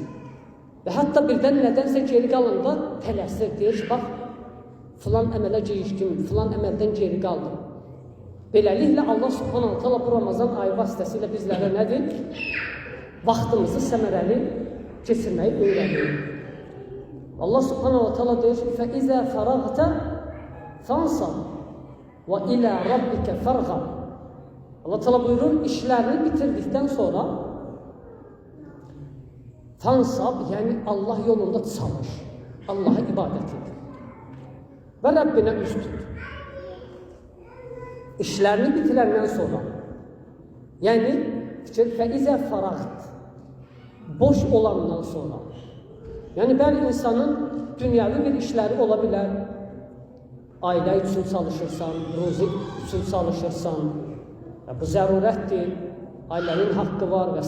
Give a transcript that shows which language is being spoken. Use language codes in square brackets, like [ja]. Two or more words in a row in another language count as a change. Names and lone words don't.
[az] Və hətta birdən nədənsə geri qalanda tələsir, deyir ki, bax, filan əmələ gecikdim, filan əməldən geri qaldım. Beləliklə, Allah [ar] سبحانه وتعالى [az] bu Ramazan ayı vasitəsilə bizlərə nədir? Vaxtımızı səmərəli keçirməyi öyrədir. Allah [ar] سبحانه وتعالى [az] deyir ki, [ar] فَإِذَا فَرَغْتَ فَانْصَبْ وَإِلَى رَبِّكَ فَرْغَبْ [az] Allah ta'ala buyurur, işlərini bitirdikdən sonra fansab, yəni Allah yolunda çalış, Allah'a ibadət et və Rəbbinə üz tut. İşlərini bitirəndən sonra, yəni fikir, fəizə fərağt, boş olandan sonra, yəni bəli insanın dünyavi bir işləri ola bilər, ailə üçün çalışırsan, ruzi üçün çalışırsan, bu zərurətdir, ailənin haqqı var və s.